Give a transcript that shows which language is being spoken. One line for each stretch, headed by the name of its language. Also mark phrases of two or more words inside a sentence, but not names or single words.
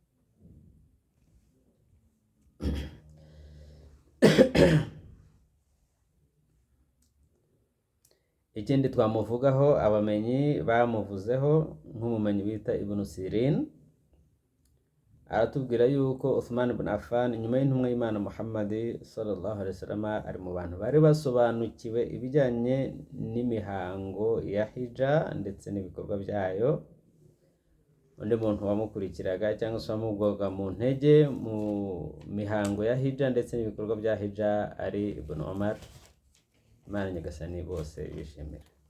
Kinyarwanda: ikindi twamuvugaho, abamenyi bamuvuzeho nk'umumenyi bita Ibn Sirin, aratubwira yuko Uthman bin Affan nyuma y'intumwa y'Imana Muhammad
Arabic: صلى الله عليه وسلم
Kinyarwanda: ari mu bantu bari basobanukiwe ibijyanye n'imihango ya hija ndetse n'ibikorwa byayo. Undi muntu wamukurikiraga cyangwa se wamugwaga mu ntege mu mihango ya hija ndetse n'ibikorwa bya hija ari Ibn Umar, Imana nyagasani bose bishimira.